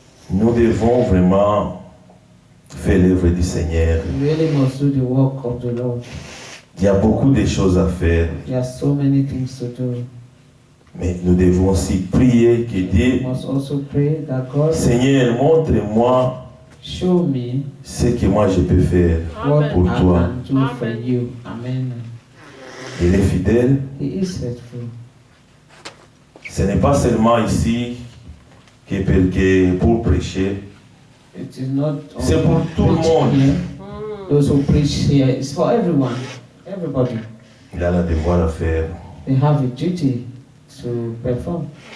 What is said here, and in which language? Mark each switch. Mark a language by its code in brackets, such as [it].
[fr] Nous devons vraiment faire l'œuvre du Seigneur. [en] We really must do the work of the Lord. [fr] Il y a beaucoup de choses à faire, [en] There are so many things to do. [fr] mais nous devons aussi prier que [en] We [fr] Dieu, [en] must also pray that God [fr] Seigneur, montre-moi [en] show me [fr] ce que moi je peux faire. [en] what Amen. [fr] Pour [en] I [fr] toi. [en] can do for Amen. you. Amen. [fr] Il est fidèle. [en] He is faithful. [fr] Ce n'est pas seulement ici que pour prêcher. [en] It is not [fr] C'est pour [en] only [fr] tout le [en] preaching [fr] monde. [en] here. Those who preach here, it's for everyone, everybody. [fr] Il a le devoir à faire. [en] They have a duty to perform.